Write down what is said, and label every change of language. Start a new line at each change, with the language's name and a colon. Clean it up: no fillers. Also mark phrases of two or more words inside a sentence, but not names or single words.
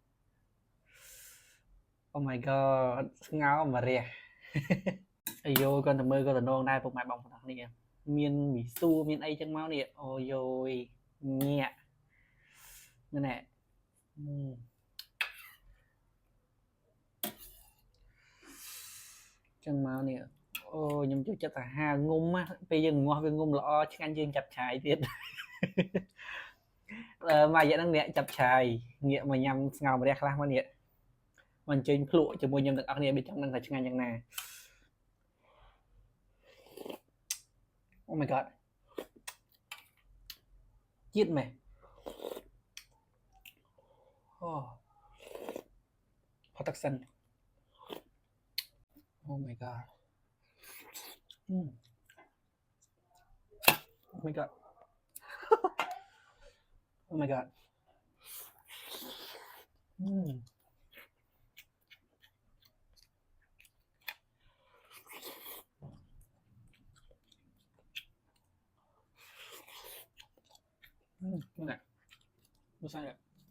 English: Oh my god
Khmer: ស្ងោរម្រះអាយយគាត់ទៅមើលគាត់ទៅនងដែរពុកម៉ែបងប្អូនទាំងគ្នាមានមីសួរមានអីចឹងមកនេះអូយយញាក់ណែ ចឹងមកនេះអូខ្ញុំចូលចិត្តសាហាវងុំពេលយើងងាស់វាងុំល្អឆ្ងាញ់យើងចាប់ឆាយទៀតមករយៈហ្នឹងអ្នកចាប់ឆាយងាកមកញ៉ាំស្ងោរម្រះខ្លះមកនេះមកអញ្ជើញភ្លក់ជាមួយខ្ញុំទាំងអស់គ្នាវាចង់ដឹងថាឆ្ងាញ់យ៉ាងណា
English: Oh my god
Khmer: ជាតិម៉េះអូផទឹកសិន
English: Oh my god Oh my god Oh my god
Vietnamese: nè mua sai rồi